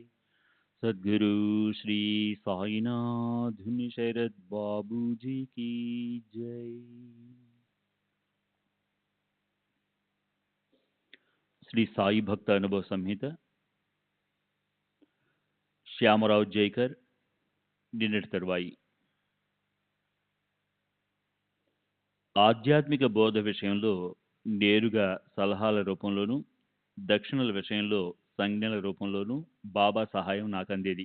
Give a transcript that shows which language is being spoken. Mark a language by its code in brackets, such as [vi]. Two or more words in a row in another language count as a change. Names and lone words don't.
[hi] सद्गुरु श्री साईनाथ शरद बाबू जी की जय। श्री साई भक्त अनुभव संहित [te] శ్యామరావు జైకర్ నిన్నటి తరువాయి. ఆధ్యాత్మిక బోధ విషయంలో నేరుగా సలహాల రూపంలోనూ, దక్షిణల విషయంలో సంజ్ఞల రూపంలోనూ బాబా సహాయం నాకు అందేది.